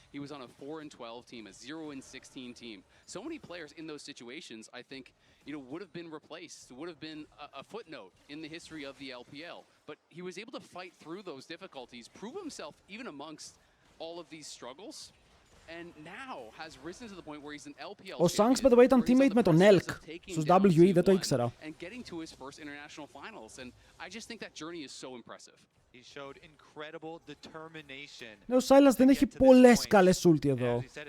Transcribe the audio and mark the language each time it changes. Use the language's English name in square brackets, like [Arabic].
[English] He was on a 4-12 team, a 0-16 team. So many players in those situations, I think, would have been replaced, would have been a footnote in the history of the LPL. But he was able to fight through those difficulties, prove himself even amongst all of these struggles. And now has risen to the point where he's an LPL. [Greek] Ο Shanks, [English] by the way, [Greek] ήταν teammate με τον Elk στους WE, δεν το ήξερα. [English] And getting to his first international finals, and I just think that journey is so impressive. He showed incredible determination. [Greek] Ναι, ο Silas δεν έχει πολλές καλές ulti εδώ.